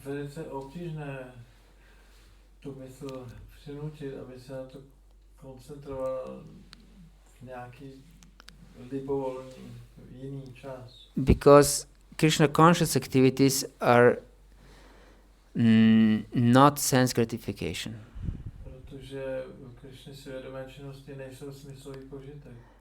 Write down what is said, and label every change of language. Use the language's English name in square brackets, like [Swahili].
[Czech] velice obtížné tu mysl přinutit, aby se na to koncentrovala v nějaký libovolný jiný čas. [English] Because Krishna conscious activities are not sense gratification. [Czech] Protože Krishna svědomé činnosti nejsou smyslový požitek.